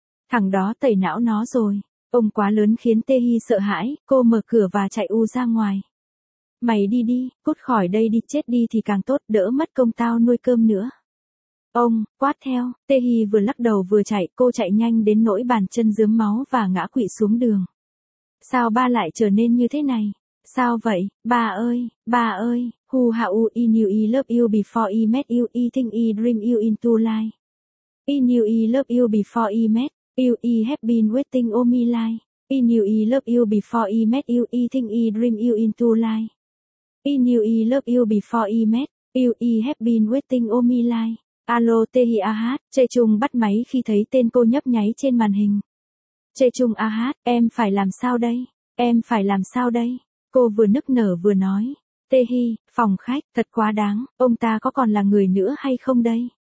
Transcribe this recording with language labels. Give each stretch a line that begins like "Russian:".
Vietnamese: Thằng đó tẩy não nó rồi. Ông quá lớn khiến Tê Hy sợ hãi, cô mở cửa và chạy u ra ngoài. Mày đi đi, cút khỏi đây đi, chết đi thì càng tốt, đỡ mất công tao nuôi cơm nữa. Ông, quát theo, Tê Hy vừa lắc đầu vừa chạy, cô chạy nhanh đến nỗi bàn chân rớm máu và ngã quỵ xuống đường. Sao ba lại trở nên như thế này? Sao vậy, ba ơi,
English: hu ha u I knew I love you before I met you, I think I dream you into life. I knew I love you before I met you, I have been waiting all my life. I knew I love you before I met you, I think I dream you into life. I knew I love you before I met you, I have been waiting all my life.
Vietnamese: Alo Tê Hy a hát, Chê Chung bắt máy khi thấy tên cô nhấp nháy trên màn hình. Chê Chung a hát, em phải làm sao đây, em phải làm sao đây? Cô vừa nức nở vừa nói, Tê Hy, phòng khách, thật quá đáng, ông ta có còn là người nữa hay không đây?